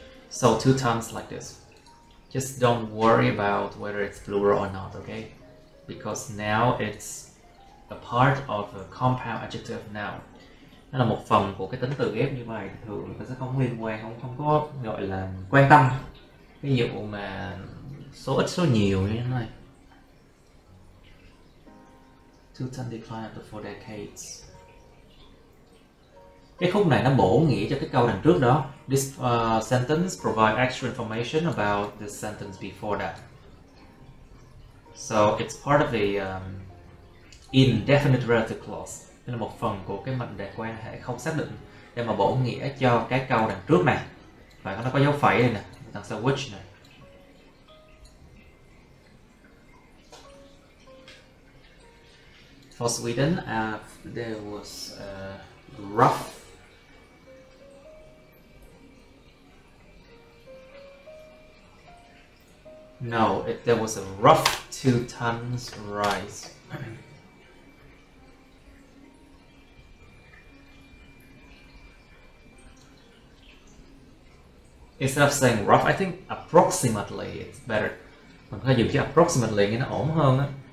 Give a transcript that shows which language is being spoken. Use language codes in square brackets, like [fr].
[en] So 2 tons like this. Just don't worry about whether it's plural or not, okay? Because now it's a part of a compound adjective noun. [vi] Nó là một phần của cái tính từ ghép như vậy, thường nó sẽ không liên quan, không có gọi là quan tâm cái vụ mà số ít số nhiều như thế này. [en] 2 tons decline after 4 decades. [vi] Cái khúc này nó bổ nghĩa cho cái câu đằng trước đó. [en] This sentence provide extra information about the sentence before that. So it's part of the indefinite relative clause. [vi] Đây là một phần của cái mệnh đề quan hệ không xác định để mà bổ nghĩa cho cái câu đằng trước này. Và nó có dấu phẩy đây nè, đằng sau which này. [en] For Sweden, there was rough there was a rough 2 tons rise. Instead of saying rough, I think approximately it's better. [vi] Mình có thể dùng chữ approximately nghe nó ổn hơn á.